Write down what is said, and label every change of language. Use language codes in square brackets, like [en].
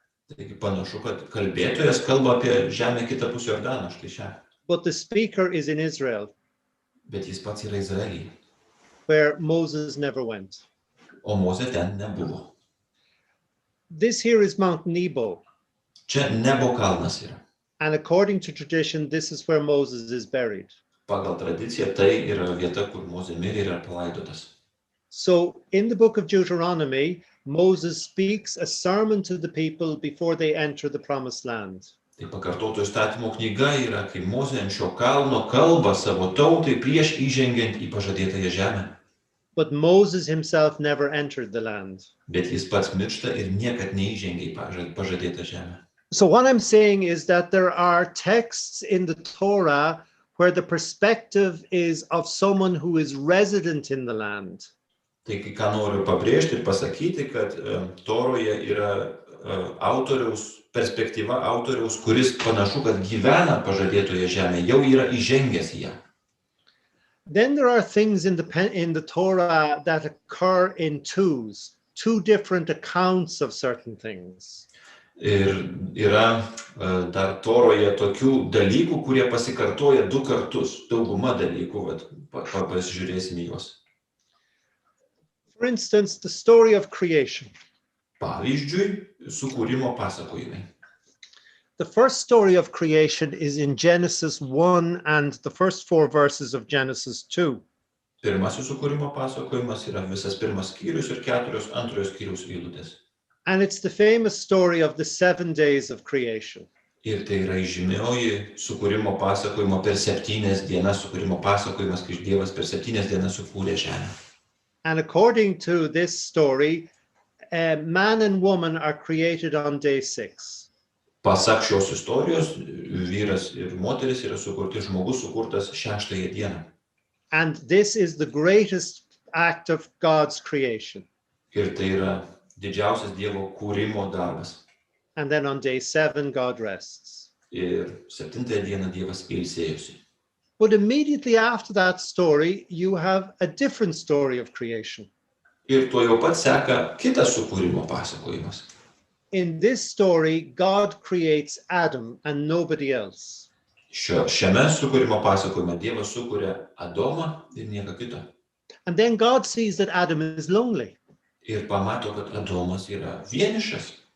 [lt] Taigi panašu, kad kalbėtojas kalba apie žemę kitapus Jordano, štai šią. [en] But the speaker is in Israel, [lt] Bet jis pats yra Izraelyje, [en] where Moses never went. [lt] o Mozė ten nebuvo. [en] This here is Mount Nebo, [lt] Čia Nebo kalnas yra. [en] and according to tradition, this is where Moses is buried. [lt] Pagal tradiciją tai yra vieta, kur Mozė mirė ir yra palaidotas. [en] So in the book of Deuteronomy, Moses speaks a sermon to the people before they enter the promised land. [lt] Tai pakartoto įstatymo knyga yra, kai Mozė ant šio kalno kalba savo tautai prieš įžengiant į pažadėtąją žemę. [en] But Moses himself never entered the land. [lt] Bet jis pats miršta ir niekad neįžengia į pažadėtą žemę. [en] So what I'm saying is that there are texts in the Torah where the perspective is of someone who is resident in the land. [lt] Taigi, ką noriu pabrėžti ir pasakyti, kad Toroje yra autoriaus perspektyva, autoriaus, kuris panašu, kad gyvena pažadėtoje žemėje, jau yra įžengęs į ją. [en] Then there are things in the Torah that occur in twos, two different accounts of certain things. [lt] Ir yra dar Toroje tokių dalykų, kurie pasikartoja du kartus, dauguma dalykų, pasižiūrėsim į juos. [en] For instance, the story of creation. [lt] Pavyzdžiui, sukūrimo pasakojimai. [en] The first story of creation is in Genesis 1 and the first 4 verses of Genesis 2. [lt] Pirmasis sukūrimo pasakojimas yra visas pirmas skyrius ir 4 antrojo skyriaus eilutės. [en] And it's the famous story of the 7 days of creation. [lt] Ir tai yra žymioji sukūrimo pasakojimo per 7 dienas sukūrimo pasakojimas, kai Dievas per 7 dienas sukūrė žemę. [en] And according to this story, man and woman are created on day 6. [lt] Pasak šios istorijos, vyras ir moteris yra sukurti, žmogus sukurtas 6 dieną. [en] And this is the greatest act of God's creation. [lt] Ir tai yra didžiausias Dievo kūrimo darbas. [en] And then on day 7, God rests. [lt] Ir 7 dieną Dievas ilsėjosi. [en] But immediately after that story, you have a different story of creation. [lt] Ir tuo jau pat seka kitas sukūrimo pasakojimas. [en] In this story, God creates Adam and nobody else. [lt] Šiame sukūrimo pasakojime Dievas sukuria Adomą ir nieko kito. [en] And then God sees that Adam is lonely. [lt] Ir pamato, kad Adomas yra vienišas.